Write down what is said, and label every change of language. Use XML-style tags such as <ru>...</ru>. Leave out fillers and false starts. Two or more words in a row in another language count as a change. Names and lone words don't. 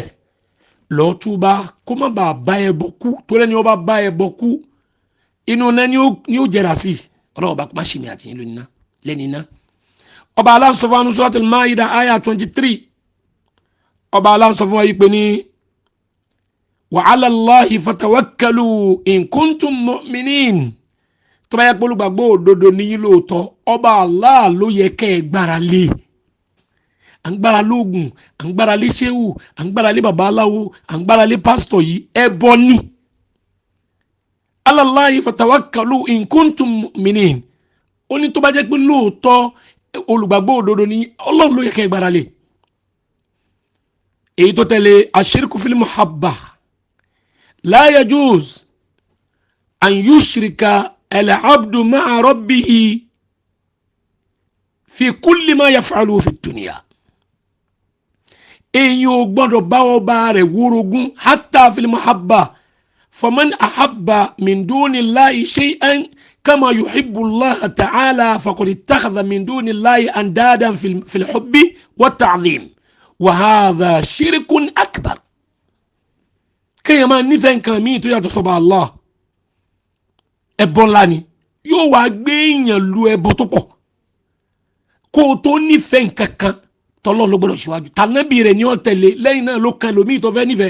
<yo>lọ túbá kó má bàa bá ẹbọ kú, tó lẹ́ni ó bá bá ẹbọ kú inú náà ni ó jẹrà sí. ọlọ́wọ́ bá kó má ṣe mi àti yín lẹ́ni iná. ọba Allah sọ fún Suratul Maida aya 23, ọba Allah sọ fún wa yìí pé ní</yo> <ar>وعلى الله فتوكلوا إن كنتم مؤمنين.</ar> <yo>tó bá yẹ pé olùgbàgbọ́ òdodo ní yín lóòótọ́, ọba Allah ló yẹ kẹ́ ẹ gbára lé. à ń gbára lóògùn, à ń gbára lé ṣéwù, à ń gbára lé babaláwo, à ń gbára lé pásítọ̀ yìí ẹbọ ni.</yo> <ar>على الله فتوكلوا إن كنتم مؤمنين.</ar> <yo>ó ní tó bá jẹ́ pé lóòótọ́ olùgbàgbọ́ òdodo ní Ọlọ́run ló yẹ kẹ́ ẹ gbára lé. èyí tó tẹ̀lé</yo> <ar>الشرك في المحبة لا يجوز أن يشرك العبد مع ربه في كل ما يفعل في الدنيا.</ar> <yo>èyí ò gbọ́dọ̀ bá ọba rẹ̀ wórogún</yo> <ar>حتى في المحبة فمن أحب من دون الله شيئا كما يحب الله تعالى فقد اتخذ من دون الله أندادا في الحب والتعظيم وهذا شرك أكبر.</ar> <yo>kéèyàn máa nífẹ̀ẹ́ nǹkan míì tó yàtọ̀ sọ́ba Allah ẹbọ ńlá ni, yóò wá gbé èèyàn lu ẹbọ tó pọ̀. kó o tó nífẹ̀ẹ́ nǹkan kan tọ́lọ́run ló gbọ́dọ̀ ṣíwájú, tànábì rẹ̀ ni ó tẹ̀lé, lẹ́yìn náà ló kan lòmíì tó fẹ́ nífẹ̀ẹ́.</yo>